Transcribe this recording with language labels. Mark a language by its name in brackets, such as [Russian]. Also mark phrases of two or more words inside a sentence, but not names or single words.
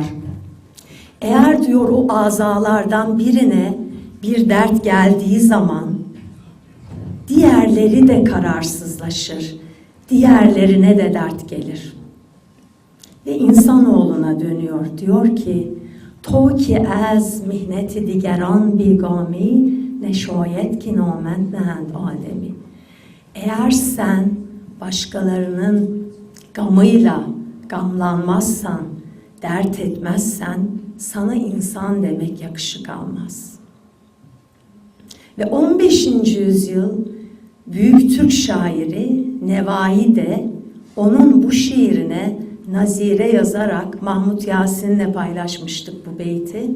[Turkish] Eğer diyor o azalardan birine bir dert geldiği zaman, diğerleri de kararsızlaşır, diğerlerine de dert gelir. Ve insanoğluna dönüyor, diyor ki, [Persian] تو که از مهنت دیگران بیگامی نشاید ki نامند نهند آدمی. [Turkish] Eğer sen başkalarının gamıyla gamlanmazsan, dert etmezsen sana insan demek yakışık almaz. Ve 15. yüzyıl büyük Türk şairi Nevai de onun bu şiirine nazire yazarak Mahmut Yasin'le paylaşmıştık bu beyti.